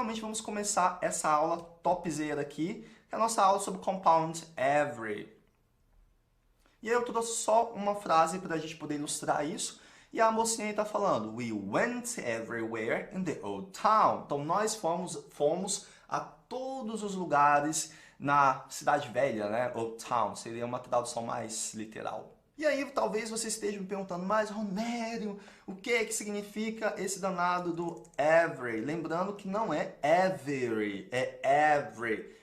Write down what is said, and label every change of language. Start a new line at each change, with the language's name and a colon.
Portuguese: Realmente vamos começar essa aula topzera aqui, que é a nossa aula sobre compound every. E aí eu trouxe só uma frase para a gente poder ilustrar isso. E a mocinha está falando,
English: We went everywhere in the old town.
Portuguese: Então nós fomos a todos os lugares na cidade velha, né? Old town, seria uma tradução mais literal. E aí talvez você esteja me perguntando, mas Romério, o que é que significa esse danado do every? Lembrando que não é every, é every.